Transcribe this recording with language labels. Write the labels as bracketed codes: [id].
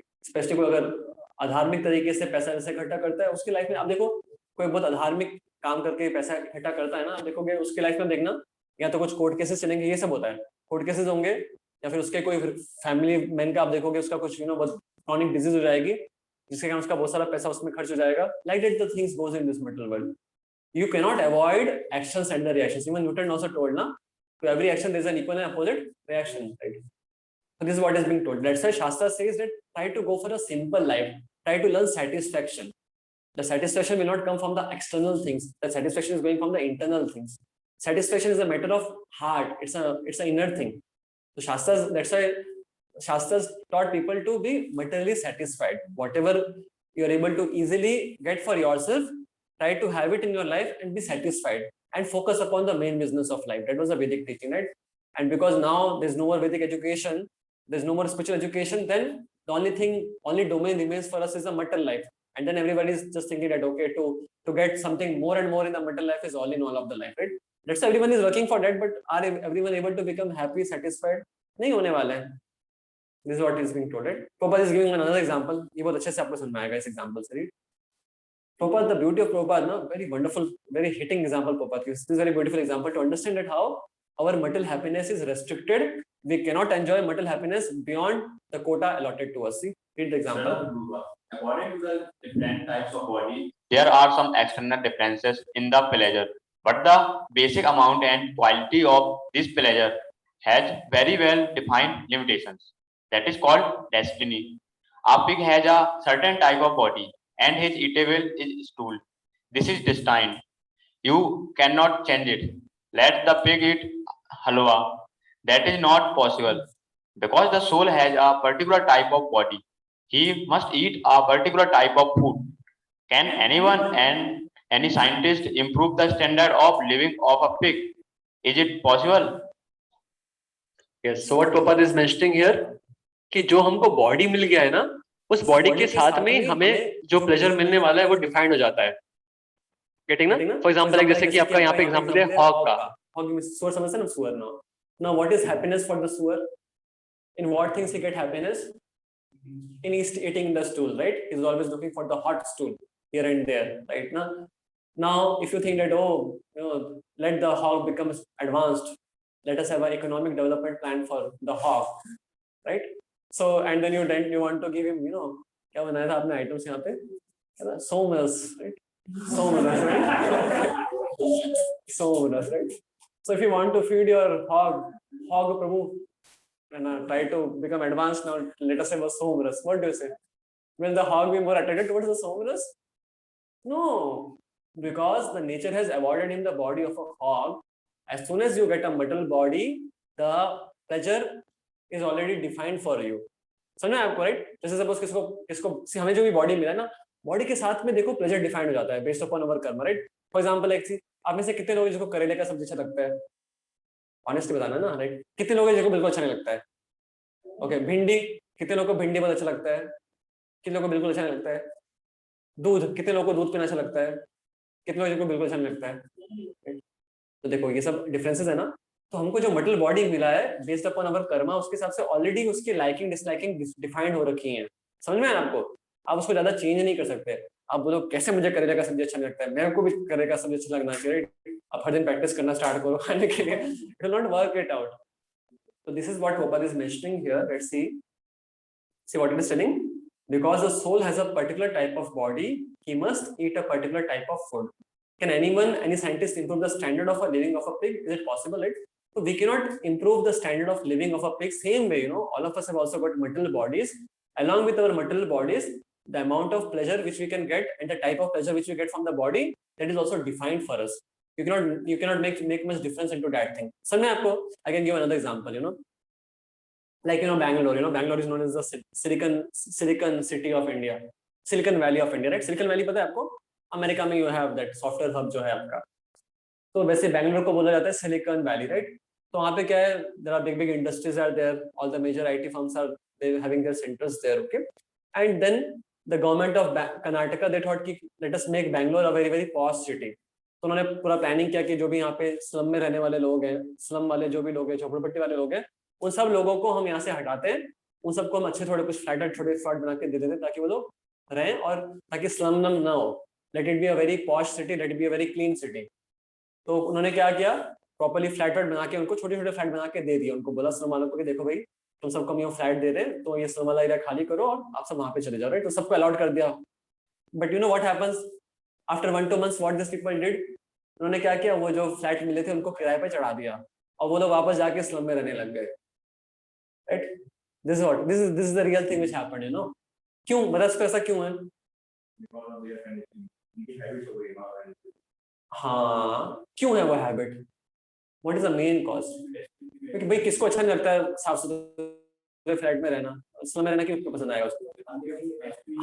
[hi] Specially कोई अगर अधार्मिक तरीके से पैसा जैसे इकट्ठा करता है उसकी लाइफ में, आप देखो कोई बहुत अधार्मिक काम करके पैसा इकट्ठा करता है ना, आप देखोगे उसकी लाइफ में देखना या तो कुछ कोर्ट केसेस चलेंगे, ये सब होता है, कोर्ट केसेस होंगे, या फिर उसके कोई फैमिली मैन का आप देखोगे उसका कुछ बहुत क्रॉनिक डिजीज हो जाएगी जिसके कारण उसका बहुत सारा पैसा उसमें खर्च हो जाएगा. [en] Like that the things goes in this metal world. You can not avoid actions and the reactions. Even Newton also told ना, to every action there is an equal and opposite reaction, right? So this is what is being told. That's why Shastra says that try to go for a simple life. Try to learn satisfaction. The satisfaction will not come from the external things. The satisfaction is going from the internal things. Satisfaction is a matter of heart. It's an inner thing. So Shastras, that's why Shastras taught people to be materially satisfied. Whatever you are able to easily get for yourself, try to have it in your life and be satisfied and focus upon the main business of life. That was a Vedic teaching, right? And because now there's no more Vedic education, there's no more spiritual education, then the only domain remains for us is the material life. And then everybody is just thinking that, okay, to get something more and more in the material life is all in all of the life, right? That's why everyone is working for that, but are everyone able to become happy, satisfied? [hi] नहीं होने वाला है. [en] This is what is being told, right? Prabhupada is giving another example. [hi] ये बहुत अच्छे से आपको समझ में आएगा इस example से, right? [en] Prabhupada, the beauty of Prabhupada, no, very wonderful, very hitting example Prabhupada gives. This is a very beautiful example to understand that how our material happiness is restricted. We cannot enjoy material happiness beyond the quota allotted to us. See, read the example. According to the different types of body, There are some external differences in the pleasure, but the basic amount and quality of this pleasure has very well defined limitations. That is called destiny. A pig has a certain type of body, and his eatable is stool. This is destined. You cannot change it. Let the pig eat halwa. That is not possible because the soul has a particular type of body. He must eat a particular type of food. Can anyone and any scientist improve the standard of living of a pig? Is it possible? Yes. So what Prabhupada is mentioning here [hi] कि जो हमको body मिल गया है ना, उस body के साथ में हमें जो प्लेजर मिलने वाला है वो डिफाइंड हो जाता है. गेटिंग ना? फॉर एग्जांपल जैसे कि आपका यहाँ पे एग्जांपल है हॉग का. हॉग में सुअर समझते हैं ना, सुअर. [en] Now what is happiness for the सुअर? In what things he get happiness? In eating the stool, right? He's always looking for the hot stool here and there, right? Now if you think that, oh, you know, let the hog become advanced, let us have an economic development plan for the hog, right? So and then you want to give him, you know, [hi] क्या बनाया था आपने items यहाँ पे? [en] Somas, right? Somas, right? Somas, right? So if you want to feed your hog Prabhu, and try to become advanced now, let us say was somaras. What do you say? Will the hog be more attracted towards the somaras? No, because the nature has awarded him the body of a hog. As soon as you get a metal body, the pleasure is already defined for you. [hi] समझ में आपको, right? जैसे suppose किसको हमें जो भी body मिला ना, बॉडी के साथ में देखो प्लेजर डिफाइंड हो जाता है [en] based upon our karma, [hi] राइट? फॉर एग्जांपल एक चीज, आप में से कितने लोग जिसको करेले का सब्जी अच्छा लगता है? ऑनेस्टली बताना ना, राइट? कितने लोग जिसको बिल्कुल अच्छा नहीं लगता है? ओके, भिंडी, कितने लोगों को भिंडी बहुत अच्छा लगता है? कितने लोगों को बिल्कुल अच्छा नहीं लगता है? दूध, कितने लोगों को दूध पीना अच्छा लगता है? कितने लोगों को बिल्कुल अच्छा नहीं लगता है? तो देखो ये सब डिफरेंसेस है ना. तो हमको जो मटेरियल बॉडी मिला है [en] based upon our karma, [hi] उसके हिसाब से ऑलरेडी उसकी लाइकिंग डिसलाइकिंग डिफाइंड हो रखी है. समझ में आया आपको? आप उसको ज्यादा चेंज नहीं कर सकते. आप बोलो कैसे मुझे करेले का सब्जी अच्छा लगता है, मेरे को भी करेले का सब्जी अच्छा लगना चाहिए, आप हर दिन प्रैक्टिस करना स्टार्ट करो खाने के लिए. [en] It will not work it out. So this is what Prabhupada is mentioning here. Let's see what it is telling. Because the soul has a particular type of body, he must eat a particular type of food. Can anyone, any scientist improve the standard of a living of a pig? Is it possible? Right? So we cannot improve the standard of living of a pig. Same way, you know, all of us have also got material bodies. Along with our material bodies, the amount of pleasure which we can get and the type of pleasure which we get from the body, that is also defined for us. You cannot make much difference into that thing. So I can give another example, you know, like, you know, Bangalore. You know, Bangalore is known as the Silicon City of India, Silicon Valley of India, right? [hi] Silicon Valley पता है आपको? America में [en] you have that software hub [hi] जो है आपका. तो वैसे बैंगलोर को बोला जाता है Silicon Valley, right? तो वहाँ पे क्या है? [en] There are big industries are there. All the major IT firms are having their centers there, okay? And then the government of Karnataka, they thought कि let us make Bangalore a very posh city. [hi] तो उन्होंने पूरा planning किया कि जो भी यहाँ पे स्लम में रहने वाले लोग हैं, स्लम वाले जो भी लोग हैं, झोपड़पट्टी वाले लोग हैं, उन सब लोगों को हम यहाँ से हटाते हैं, उन सबको हम अच्छे थोड़े कुछ छोटे फ्लैट बना के दे देते हैं ताकि वो लोग रहें और ताकि स्लम ना हो. [en] Let it be a very posh city, let it be a very clean city. [hi] तो उन्होंने क्या किया, प्रॉपर्ली फ्लैट बना के उनको छोटे फ्लैट बना के दे दिया. उनको बोला स्लम वालों को कि देखो भाई तुम सबको हम यहाँ फ्लैट दे रहे हैं, तो ये स्लम वाला एरिया खाली करो और आप सब वहाँ पे चले जाओ, राइट? तो सबको अलॉट कर दिया. [en] but you know what happens after 1-2 months, what this people did, [hi] उन्होंने क्या किया, वो जो फ्लैट मिले थे उनको किराए पे चढ़ा दिया और वो लोग वापस जाके स्लम में रहने लग गए, right? [en] this is the real thing which happened, you know. [hi] क्यों मतलब इसको ऐसा क्यों है? हाँ, क्यों है वो habit? [en] What is the main cause? [hi] क्योंकि भाई किसको अच्छा नहीं लगता है साफ सुथरे फ्लैट में रहना, उसमें रहना क्यों पसंद आएगा उसको?